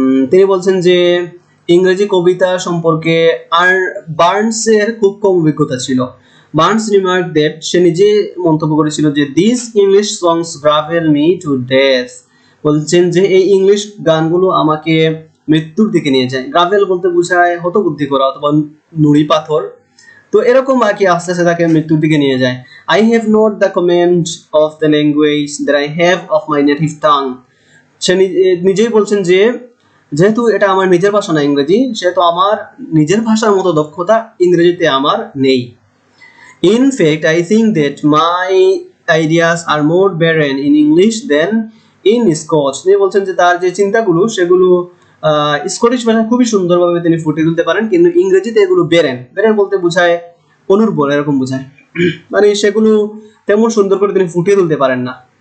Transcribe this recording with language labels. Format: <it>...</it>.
<bn>তিনি বলছেন যে ইংরেজি কবিতা সম্পর্কে বার্নসের খুব কম অভিজ্ঞতা ছিল।</bn> <en>Burns remarked that</en> <bn>সে নিজে মন্তব্য করেছিল যে</bn> <en>these English songs gravel me to death.</en> <bn>বলছেন যে এই ইংলিশ গানগুলো আমাকে মৃত্যুর দিকে নিয়ে যায়। গ্রাভেল বলতে বোঝায় হতবুদ্ধি করা অথবা নুড়ি পাথর। তো এরকম আর কি আস্তে আস্তে তাকে মৃত্যুর দিকে নিয়ে যায়।</bn> <en>I have not the command of the language that I have of my native tongue.</en> <bn>সে নিজেই বলছেন যে যেহেতু এটা আমার নিজের ভাষা না ইংরেজি, সেহেতু আমার নিজের ভাষার মতো দক্ষতা ইংরেজিতে আমার নেই।</bn> <en>In fact, I think that my ideas are more barren in English than in Scotch.</en> <bn>তিনি বলছেন যে তার যে চিন্তাগুলো সেগুলো স্কটিশ ভাষায় খুবই সুন্দরভাবে তিনি ফুটিয়ে তুলতে পারেন, কিন্তু ইংরেজিতে এগুলো বেরেন। বেরেন বলতে বোঝায় অনুর্বর, এরকম বোঝায়। মানে সেগুলো তেমন সুন্দর করে তিনি ফুটিয়ে তুলতে পারেন না।</bn>